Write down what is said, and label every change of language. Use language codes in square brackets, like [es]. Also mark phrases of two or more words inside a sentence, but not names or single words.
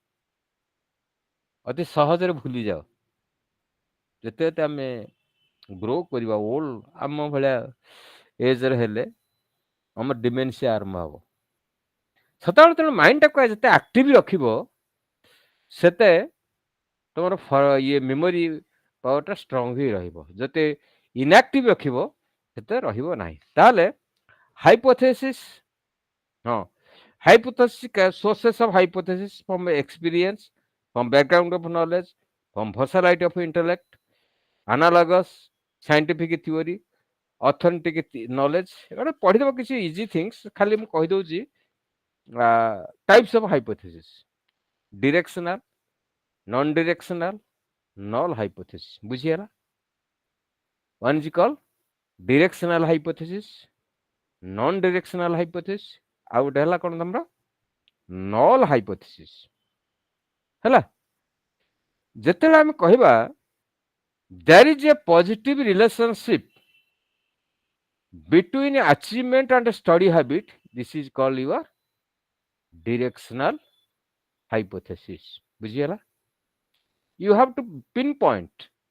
[or] ଅତି ସହଜରେ ଭୁଲିଯାଅ ଯେତେ ଯେତେ ଆମେ ଗ୍ରୋ କରିବା ଓଲ୍ଡ ଆମ ଭଳିଆ ଏଜରେ ହେଲେ ଆମର ଡିମେନ୍ସିଆ ଆରମ୍ଭ ହବ ସେତେବେଳେ ତେଣୁ ମାଇଣ୍ଡଟାକୁ ଯେତେ ଆକ୍ଟିଭ ରଖିବ ସେତେ ତମର ଇଏ [en] memory power strong [or] ହେଇ ରହିବ ଯେତେ ଇନଆକ୍ଟିଭ ରଖିବ ସେତେ ରହିବ ନାହିଁ ତାହେଲେ ହାଇପୋଥେସିସ୍ ହଁ [en] hypothesis sources of hypothesis from experience from background of knowledge from versatility of intellect analogous scientific theory authentic knowledge [or] ଏଗୁଡ଼ା ପଢିଦେବ କିଛି [en] easy things [or] ଖାଲି ମୁଁ [en] କହିଦଉଛି types of hypothesis directional non directional null hypothesis ବୁଝିହେଲା one is called directional hypothesis non directional hypothesis [or] ଆଉ ଗୋଟେ ହେଲା କଣ ତମର [en] null hypothesis [or] ହେଲା ଯେତେବେଳେ ଆମେ କହିବା [en] there is a positive relationship between achievement and study habit this is called your directional hypothesis ବୁଝିହେଲା you have to pinpoint